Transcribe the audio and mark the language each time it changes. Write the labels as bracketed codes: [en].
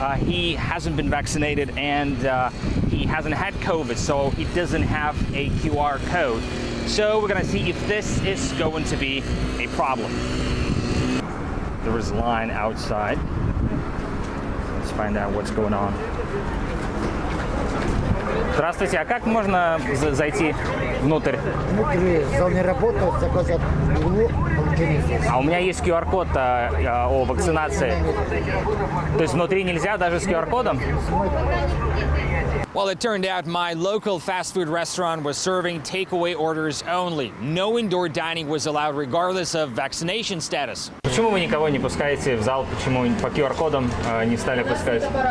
[en] He hasn't been vaccinated and he hasn't had COVID, so he doesn't have a QR code. So we're gonna see if this is going to be a problem. There is a line outside. Let's find out what's going on. [ru] Здравствуйте, а как можно зайти внутрь? Внутри зоны работы заказать в углу. А у меня есть QR-код о вакцинации. То есть внутри нельзя даже с QR-кодом? [en] Well, it turned out my local fast food restaurant was serving takeaway orders only. No indoor dining was allowed regardless of vaccination status. [ru] Почему вы никого не пускаете в зал? Почему по QR-кодам не стали пускать?